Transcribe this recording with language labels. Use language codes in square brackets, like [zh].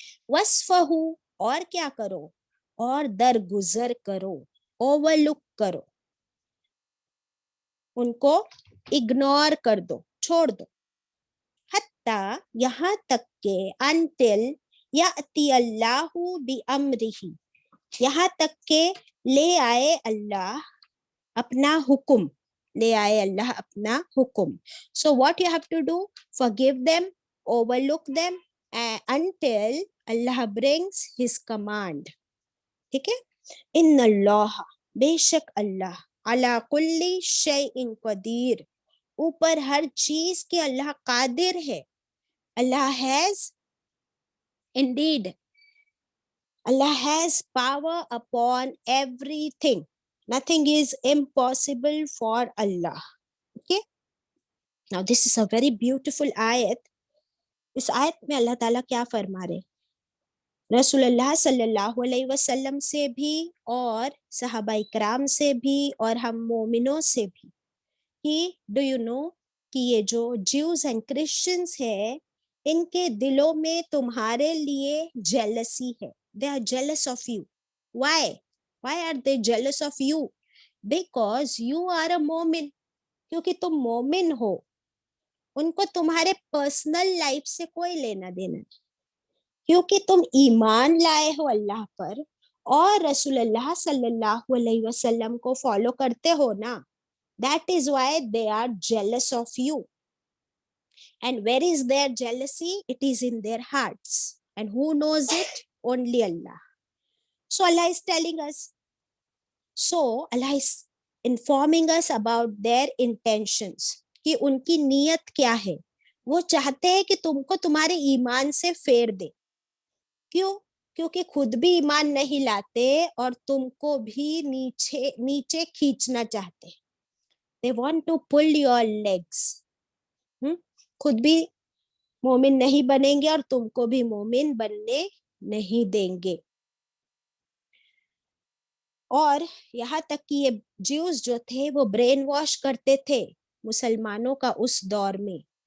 [hi] वस्फहू, और क्या करो? और दरगुजर करो, ओवरलुक करो, उनको इग्नोर कर दो, छोड़ दो. [ar] हत्ता, [hi] यहाँ तक के, [en] until [ar] याती अल्लाहु बि अम्रिही, [hi] यहाँ तक के ले आए अल्लाह अपना हुक्म. ले आए अल्लाह अपना हुक्म. [en] So what you have to do? Forgive them, overlook them until Allah brings his command. [hi] ठीक है. [ar] इन अल्लाह, [hi] बेशक अल्लाह, [ar] अला कुल्ली शैइन कदीर, [hi] ऊपर हर चीज के अल्लाह कादिर है. अल्लाह has, [en] indeed Allah has power upon everything. Nothing is impossible for Allah. Okay. Now this is a very beautiful ayat. [hi] इस आयत में अल्लाह ताला क्या फरमा रहे? रसूलुल्लाह सल्लल्लाहु अलैहि वसल्लम से भी और सहाबा इकराम से भी और हम मोमिनों से भी कि [en] do you know [hi] कि ये जो [en] Jews and Christians [hi] है, इनके दिलों में तुम्हारे लिए जेलसी है. [en] They are jealous of you. Why are they jealous of you? Because you are a मोमिन, [hi] क्योंकि तुम मोमिन हो. उनको तुम्हारे पर्सनल लाइफ से कोई लेना देना नहीं, क्योंकि तुम ईमान लाए हो अल्लाह पर और रसूलुल्लाह सल्लल्लाहु अलैहि वसल्लम को फॉलो करते हो ना. [en] That is why they are jealous of you. And where is their jealousy? It is in their hearts. And who knows it? Only Allah. So Allah is telling us. So Allah is informing us about their intentions. [hi] कि उनकी नीयत क्या है. वो चाहते हैं कि तुमको तुम्हारे ईमान से फेर दे. क्यों? क्योंकि खुद भी ईमान नहीं लाते और तुमको भी नीचे नीचे खींचना चाहते. [en] They want to pull your legs. [hi] खुद भी मोमिन नहीं बनेंगे और तुमको भी मोमिन बनने नहीं देंगे. और यहाँ तक कि ये ज्यूज जो थे वो ब्रेन वॉश करते थे मुसलमानों का उस दौर में.